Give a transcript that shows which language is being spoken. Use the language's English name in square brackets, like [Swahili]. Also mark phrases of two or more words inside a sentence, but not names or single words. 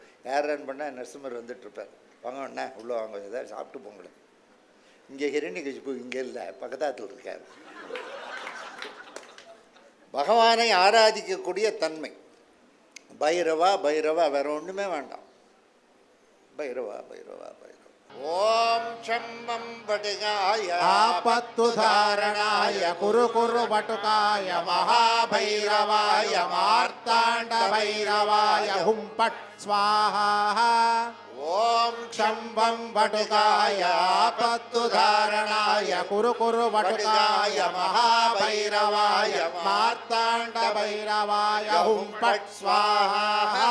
[Tamil] யாரான்னு பண்ணால் நரசிம்மர் வந்துட்டுருப்பார். வாங்க அண்ணா உள்ளே வாங்க, ஏதாவது சாப்பிட்டு போங்களேன். இங்கே ஹிரண்யகசிபு இங்கே இல்லை, பக்கத்தாத்தில் இருக்கார். பகவானை ஆராதிக்கக்கூடிய தன்மை. பைரவா பைரவா, வேறு ஒன்றுமே வேண்டாம். பைரவா பைரவா பைரவா. [Sanskrit] ॐ शंभं वटुकाय आपदुद्धारणाय कुरु कुरु वटुकाय महाभैरवाय मार्ताण्ड भैरवाय हुं फट् स्वाहा. ఓం शंभं वटुकाय आपदुद्धारणाय कुरु कुरु वटुकाय महाभैरवाय मार्ताण्ड भैरवाय हुं फट् स्वाहा.